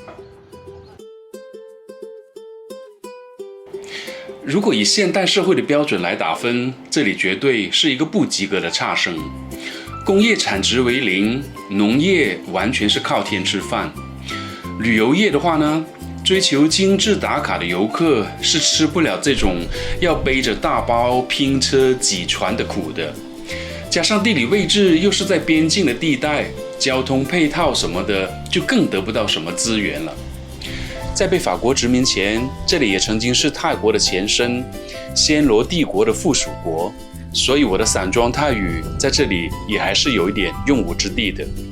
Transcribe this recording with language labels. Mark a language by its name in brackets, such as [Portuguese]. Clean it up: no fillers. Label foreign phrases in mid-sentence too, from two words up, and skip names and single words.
[Chinese] 如果以現代社會的標準來打分，這裡絕對是一個不及格的差生。工業產值為零，農業完全是靠天吃飯。旅遊業的話呢，追求精緻打卡的遊客是吃不了這種要背着大包拼車擠船的苦的。加上地理位置又是在邊境的地帶，交通配套什麼的就更得不到什麼資源了。在被法國殖民前，這裡也曾經是泰國的前身，暹羅帝國的附屬國，所以我的散裝泰語在這裡也還是有一點用武之地的。